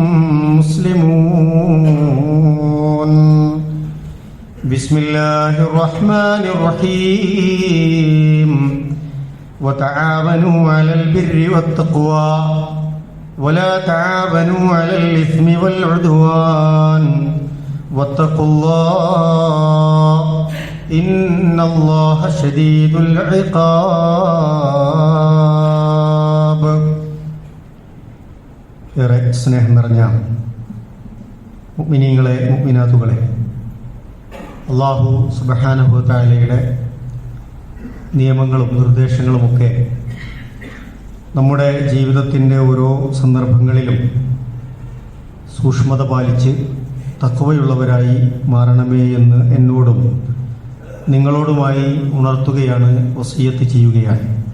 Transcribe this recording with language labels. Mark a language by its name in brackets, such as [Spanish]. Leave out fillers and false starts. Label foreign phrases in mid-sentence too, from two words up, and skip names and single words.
[Arabic] مسلمون بسم الله الرحمن الرحيم وتعاونوا على البر والتقوى ولا تعاونوا على الإثم والعدوان واتقوا الله إن الله شديد العقاب. [Malayalam] ഏറെ സ്നേഹം നിറഞ്ഞ മുഅ്മിനീങ്ങളെ മുഅ്മിനാത്തുകളെ, [Arabic] الله سبحانه وتعالى [Malayalam] നിയമങ്ങളും നിർദ്ദേശങ്ങളുമൊക്കെ നമ്മുടെ ജീവിതത്തിൻ്റെ ഓരോ സന്ദർഭങ്ങളിലും സൂക്ഷ്മത പാലിച്ച് തഖ്വയുള്ളവരായി മാറണമേ എന്ന് എന്നോടും നിങ്ങളോടുമായി ഉണർത്തുകയാണ്, വസിയത്ത് ചെയ്യുകയാണ്.